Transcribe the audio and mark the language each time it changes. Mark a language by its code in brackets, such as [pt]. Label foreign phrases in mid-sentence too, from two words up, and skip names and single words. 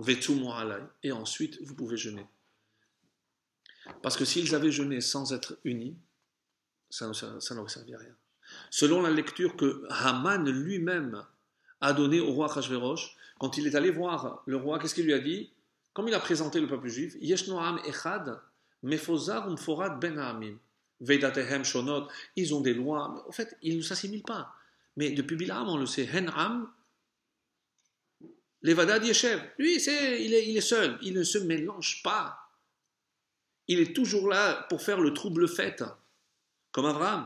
[fr] Et ensuite, vous pouvez jeûner. Parce que s'ils avaient jeûné sans être unis, ça n'aurait servi à rien. Selon la lecture que Haman lui-même a donnée au roi Achashverosh, quand il est allé voir le roi, qu'est-ce qu'il lui a dit? Comme il a présenté le peuple juif, [he] ישנו עם אחד, מפוזר ומפורד בין העמים, ודתיהם שונות, [fr] ils ont des lois, mais en fait, ils ne s'assimilent pas. Mais depuis Bilam, on le sait, [he] הן עם, לבדד ישכון, [fr] lui, il est seul, il ne se mélange pas. Il est toujours là pour faire le trouble fête, comme Abraham.